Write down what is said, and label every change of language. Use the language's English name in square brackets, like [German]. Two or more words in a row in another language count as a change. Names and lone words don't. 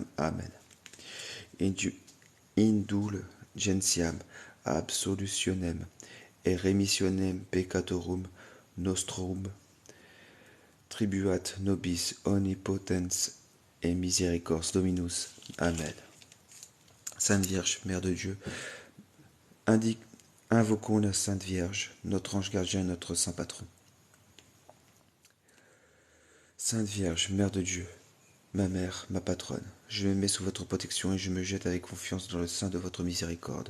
[Latin] Amen. Indulgentiam absolutionem et remissionem peccatorum nostrum tribuat nobis omnipotens et miséricors Dominus. Amen. [French] Sainte Vierge, Mère de Dieu, invoquons la Sainte Vierge, notre ange gardien, notre saint patron. Sainte Vierge, Mère de Dieu, ma mère, ma patronne, je me mets sous votre protection et je me jette avec confiance dans le sein de votre miséricorde.